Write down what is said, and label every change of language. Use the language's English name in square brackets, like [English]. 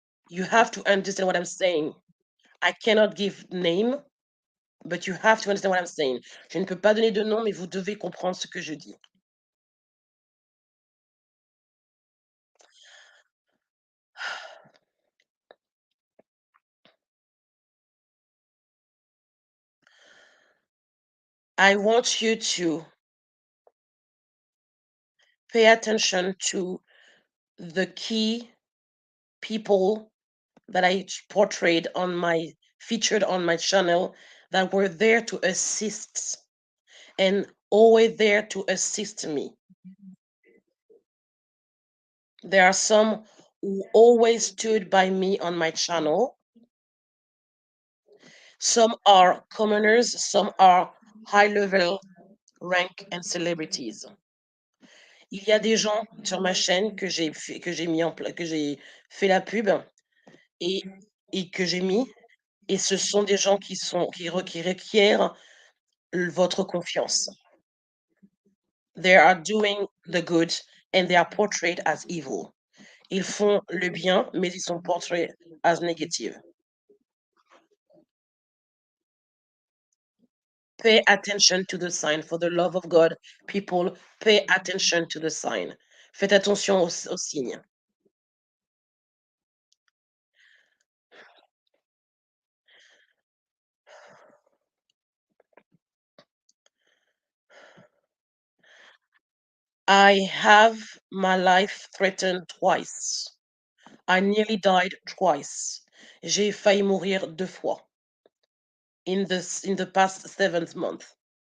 [English] You have to understand what I'm saying. I cannot give name, but you have to understand what I'm saying. [French] Je ne peux pas donner de nom, mais vous devez comprendre ce que je dis. [English] I want you to pay attention to the key people that I portrayed on my featured on my channel that were there to assist and always there to assist me. There are some who always stood by me on my channel. Some are commoners, some are high level rank and celebrities. [French] Il y a des gens sur ma chaîne que j'ai mis en que j'ai fait la pub et, et que j'ai mis, et ce sont des gens qui requièrent votre confiance. [English] They are doing the good and they are portrayed as evil. [French] Ils font le bien, mais ils sont portrayés [English] as negative. Pay attention to the sign. For the love of God, people, pay attention to the sign. [French] Faites attention aux signes. [English] I have my life threatened twice. I nearly died twice. [French] J'ai failli mourir 2 fois [English] in the past 7 months.